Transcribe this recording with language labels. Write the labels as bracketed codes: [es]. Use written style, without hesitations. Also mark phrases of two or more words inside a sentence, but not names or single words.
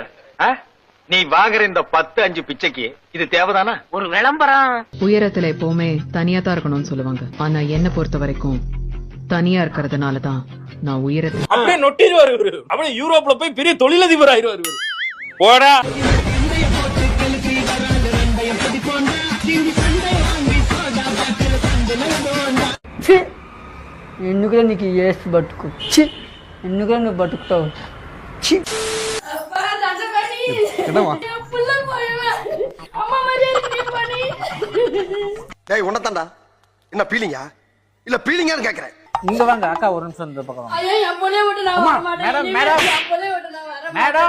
[ta] நீ வாங்குற இந்த 10-5 பிச்சைக்கு இது தேவைதானா? ஒரு விளம்பரம். உயரத்துல எப்பவுமே தனியா தான் இருக்கணும்னு சொல்லுவாங்க. ஆனா என்ன பொறுத்த வரைக்கும் தனியா இருக்கிறதுனாலதான் நான் உயரத்தை அப்படியே நொட்டிடுவாரு இவரு. அப்படியே யூரோப்ல போய் பெரிய தொழிலதிபர் ஆயிடுவாரு இவரு. போடா. [te] ఎందుకు నీకు ఏసు బతుకు? ఎందుకు నువ్వు బతుకుతావు? [ta] உன்னதாண்டா என்ன பீலிங்கா இல்ல பீலிங்கான்னு கேக்குறேன். இங்க வாங்க அக்கா, ஒரு நிமிஷம் இந்த பக்கம் மேடம்.